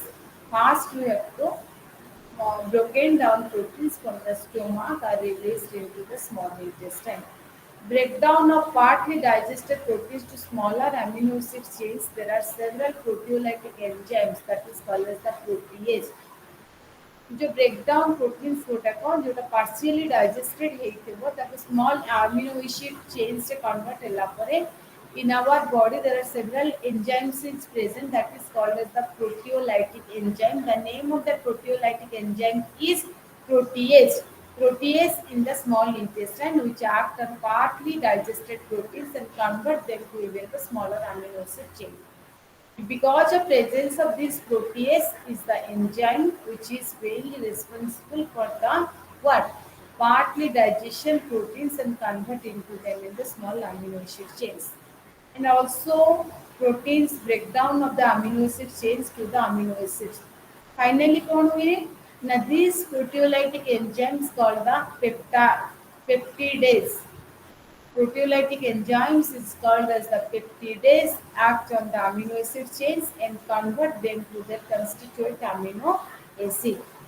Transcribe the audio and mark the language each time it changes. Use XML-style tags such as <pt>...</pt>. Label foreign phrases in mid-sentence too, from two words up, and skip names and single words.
<en>First, we have to broken down proteins from the stomach are released into the small intestine. Breakdown of partly digested proteins to smaller amino acid chains. There are several proteolytic enzymes that is called as the protease. जो breakdown proteins</en> <or>ଯେଉଁଟାକୁ ଯେଉଁଟା</or> <en>partially digested</en> <or>ହେଇଥିବ ତାକୁ</or> <en>small amino acid chains ରେ convert</en> <or>ହେଲା ପରେ</or> <en>in our body there are several enzymes is present that is called as the proteolytic enzyme. The name of the proteolytic enzyme is protease. Protease in the small intestine which act on partly digested proteins and convert them to even the smaller amino acid chain. Because of presence of this protease is the enzyme which is mainly responsible for the what? Partly digestion proteins and convert into them in the small amino acid chains. And also proteins breakdown of the amino acid chains to the amino acids. Finally,</en> <hi>कौन हुए?</hi> <en>Now these proteolytic enzymes called the peptidase. Proteolytic enzymes is called as the peptidase act on the amino acid chains and convert them to their constituent amino acid.</en>